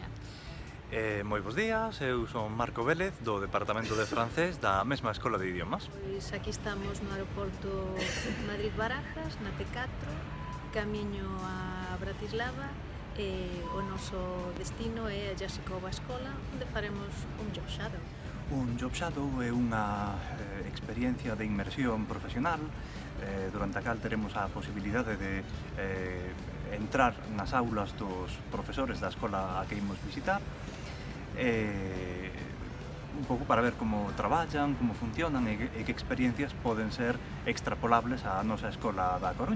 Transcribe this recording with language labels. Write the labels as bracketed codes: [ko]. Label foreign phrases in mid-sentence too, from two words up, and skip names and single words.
[gl] Moi bons días, eu son Marco Vélez do Departamento de Francés da mesma Escola de Idiomas. Pois aquí estamos no aeroporto Madrid-Barajas, na T4, camiño a Bratislava, e o noso destino é a Jásikova Escola, onde faremos un [en] job shadow. [gl] Un [en] job shadow [gl] é unha experiencia de inmersión profesional durante a cal teremos a posibilidade de entrar nas aulas dos profesores da escola a que imos visitar, un pouco para ver como traballan, como funcionan e que experiencias poden ser extrapolables á nosa escola da Coruña.